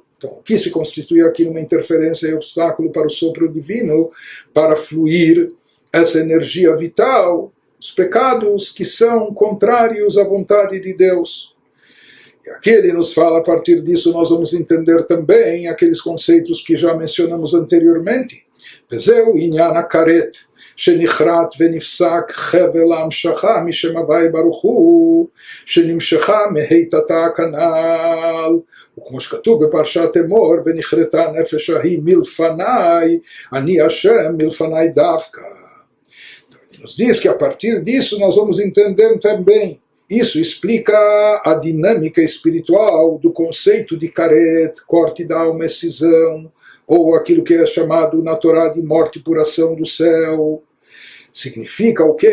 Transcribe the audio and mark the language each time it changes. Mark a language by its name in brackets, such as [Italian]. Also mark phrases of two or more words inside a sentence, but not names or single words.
[Portuguese] Então, o que se constitui aqui uma interferência e obstáculo para o sopro divino, para fluir essa energia vital, os pecados que são contrários à vontade de Deus. E aqui ele nos fala, a partir disso nós vamos entender também aqueles conceitos que já mencionamos anteriormente. [Hebrew] וזהו ענין הכרת, שנכרת ונפסק חבל ההמשכה משם הוואי ברוך הוא, שנמשכה מהיטתה הכנ"ל. וכמו שכתוב בפרשת אמור, ונכרתה הנפש ההיא מלפניי, אני השם מלפניי דווקא. [Portuguese] Nos diz que a partir disso nós vamos entender também. Isso explica a dinâmica espiritual do conceito de karet, corte da alma e cisão, ou aquilo que é chamado na Torá de morte por ação do céu. Significa o quê?